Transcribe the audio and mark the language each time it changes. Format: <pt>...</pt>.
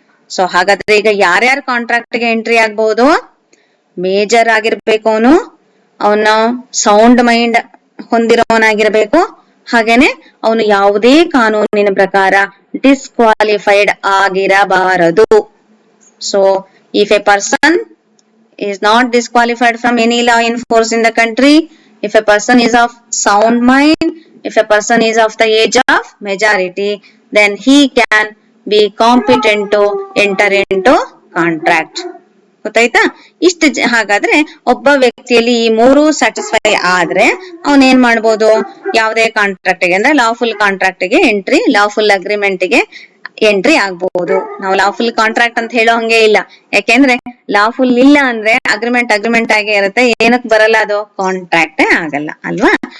<kn>So ಹಾಗಾದ್ರೆ ಈಗ ಯಾರ್ಯಾರು ಕಾಂಟ್ರಾಕ್ಟ್ ಗೆ ಎಂಟ್ರಿ ಆಗ್ಬಹುದು? ಮೇಜರ್ ಆಗಿರ್ಬೇಕು, ಅವನು ಸೌಂಡ್ ಮೈಂಡ್ ಹೊಂದಿರೋನಾಗಿರ್ಬೇಕು, ಹಾಗೇನೆ ಅವನು ಯಾವುದೇ ಕಾನೂನಿನ ಪ್ರಕಾರ ಡಿಸ್ಕ್ವಾಲಿಫೈಡ್ ಆಗಿರಬಾರದು.</kn> <en>So if a person is not disqualified from any law in force in the country, if a person is of sound mind, if a person is of the age of majority, then he can be competent to enter into contract.</en> <kn>ಗೊತ್ತಾಯ್ತಾ? ಇಷ್ಟು ಹಾಗಾದ್ರೆ ಒಬ್ಬ ವ್ಯಕ್ತಿಯಲ್ಲಿ ಈ ಮೂರು satisfy ಆದ್ರೆ ಅವನೇನ್ ಮಾಡ್ಬೋದು, ಯಾವುದೇ ಕಾಂಟ್ರಾಕ್ಟ್ ಗೆ, ಅಂದ್ರೆ ಲಾಫುಲ್ ಕಾಂಟ್ರಾಕ್ಟ್ ಗೆ ಎಂಟ್ರಿ, ಲಾಫುಲ್ ಅಗ್ರಿಮೆಂಟ್ ಗೆ ಎಂಟ್ರಿ ಆಗ್ಬಹುದು. ನಾವು ಲಾಫುಲ್ ಕಾಂಟ್ರಾಕ್ಟ್ ಅಂತ ಹೇಳೋ ಹಂಗೆ ಇಲ್ಲ, ಯಾಕೆಂದ್ರೆ ಲಾಫುಲ್ ಇಲ್ಲ ಅಂದ್ರೆ ಅಗ್ರಿಮೆಂಟ್ ಆಗೇ ಇರುತ್ತೆ, ಏನಕ್ ಬರಲ್ಲ, ಅದು ಕಾಂಟ್ರಾಕ್ಟೇ ಆಗಲ್ಲ ಅಲ್ವಾ?</kn>